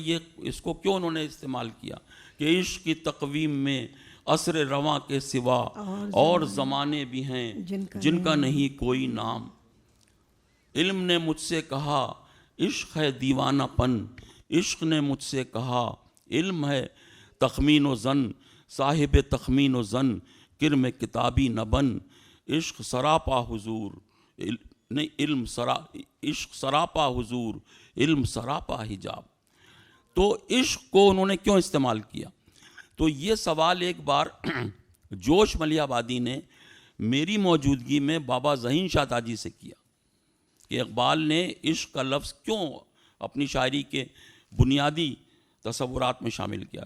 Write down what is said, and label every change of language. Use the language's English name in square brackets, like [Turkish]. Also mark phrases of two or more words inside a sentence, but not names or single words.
[Urdu] یہ اس کو کیوں انہوں نے استعمال کیا کہ عشق کی تقویم میں عصر رواں کے سوا اور زمانے بھی ہیں جن کا نہیں کوئی نام. علم نے مجھ سے کہا عشق ہے دیوانہ پن، عشق نے مجھ سے کہا علم ہے تخمین و زن، صاحب تخمین و زن کرم کتابی نہ بن. عشق سراپا حضور نہیں علم عشق سراپا حضور علم سراپا حجاب. تو عشق کو انہوں نے کیوں استعمال کیا؟ تو یہ سوال ایک بار جوش ملیح آبادی نے میری موجودگی میں بابا ذہین شاہ تاجی سے کیا کہ اقبال نے عشق کا لفظ کیوں اپنی شاعری کے بنیادی تصورات میں شامل کیا.